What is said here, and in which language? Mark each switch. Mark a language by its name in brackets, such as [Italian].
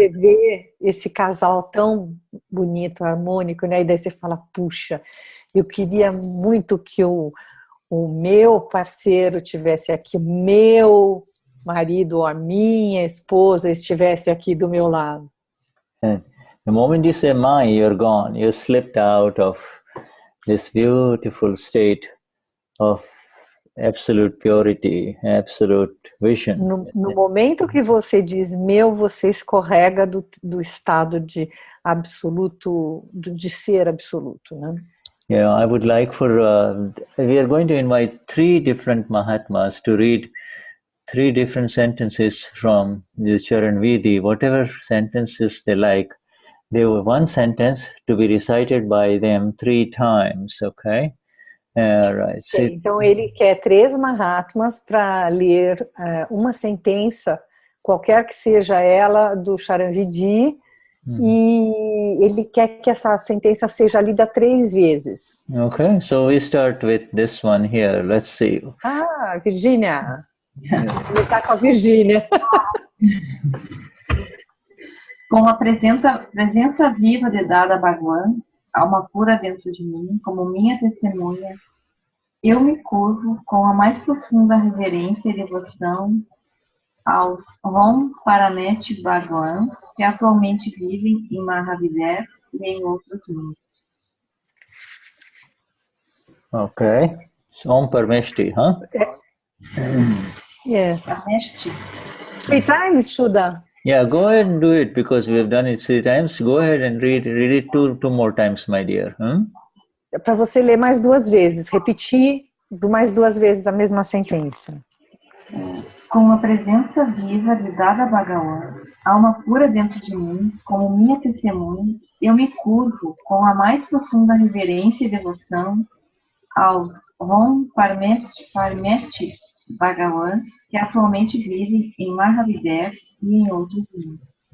[Portuguese] Você vê esse casal tão bonito, harmônico, né? E daí você fala, puxa, eu queria muito que o meu parceiro estivesse aqui, o meu marido ou a minha esposa estivesse aqui do meu lado. [English] And the moment you say my, you're gone. You slipped out of this beautiful state of absolute purity, absolute vision. [Portuguese] No momento que você diz meu, você escorrega do estado de absoluto, de ser absoluto, né? [English] Yeah, I would like we are going to invite 3 different Mahatmas to read 3 different sentences from the Charan Vidhi, whatever sentences they like. They were one sentence to be recited by them 3 times, okay? Right. [Portuguese] Então ele quer 3 Mahatmas para ler uma sentença, qualquer que seja ela, do Charan Vidhi, E ele quer que essa sentença seja lida 3 vezes. [English] Okay, so we start with this one here. Let's see. Ah, Virgínia. [Portuguese] Vou começar com a Virgínia. Com a presença viva de Dada Bhagwan, alma pura dentro de mim, como minha testemunha, eu me curvo com a mais profunda reverência e devoção aos Om Parameshtis Bhagwans que atualmente vivem em Mahavidya e em outros mundos. [English] Okay, so Om Parameshtis, huh? Yeah. Parameshtis. 3 times, Shuddha. Yeah, go ahead and do it because we have done it 3 times. Go ahead and read it two more times, my dear. [Portuguese] Para você ler mais 2 vezes, repetir mais 2 vezes a mesma sentença. Com a presença viva de Dada Bhagwan, alma pura dentro de mim, como minha testemunha, eu me curvo com a mais profunda reverência e devoção aos Om Parameshtis Bhagwans que atualmente vivem em Mahavidya e em outros mundos.